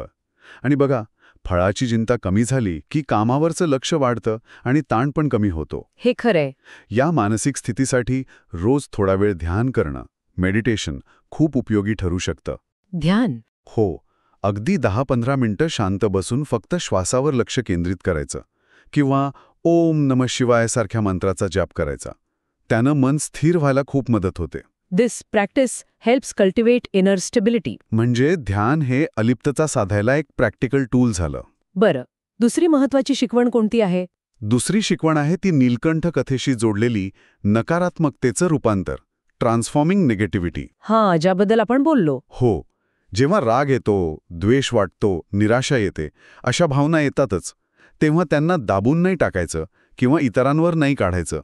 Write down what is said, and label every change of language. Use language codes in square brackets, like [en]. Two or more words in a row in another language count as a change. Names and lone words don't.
[mr] आणि बघा, फळाची चिंता कमी झाली की कामावरचं लक्ष वाढतं आणि ताण पण कमी होतो. हे खरंय. या मानसिक स्थितीसाठी रोज थोडा वेळ ध्यान करणं, मेडिटेशन खूप उपयोगी ठरू शकतं. ध्यान? हो, अगदी 10-15 मिनिटं शांत बसून फक्त श्वासावर लक्ष केंद्रित करायचं किंवा [sa] ओम नमः शिवाय [mr] सारख्या मंत्राचा जाप करायचा. त्यानं मन स्थिर व्हायला खूप मदत होते. [en] This practice helps cultivate inner stability. [mr] म्हणजे ध्यान हे अलिप्तता साधायला एक [en] practical tool [mr] झालं. बरं, दुसरी महत्वाची शिकवण कोणती आहे? दुसरी शिकवण आहे ती नीलकंठ कथेशी जोडलेली नकारात्मकतेचं रूपांतर, [en] transforming negativity. [mr] हां, ज्याबद्दल आपण बोललो. हो, जेव्हा राग येतो, द्वेष वाटतो, निराशा येते, अशा भावना येतातच, तेव्हा त्यांना दाबून नाही टाकायचं किंवा इतरांवर नाही काढायचं.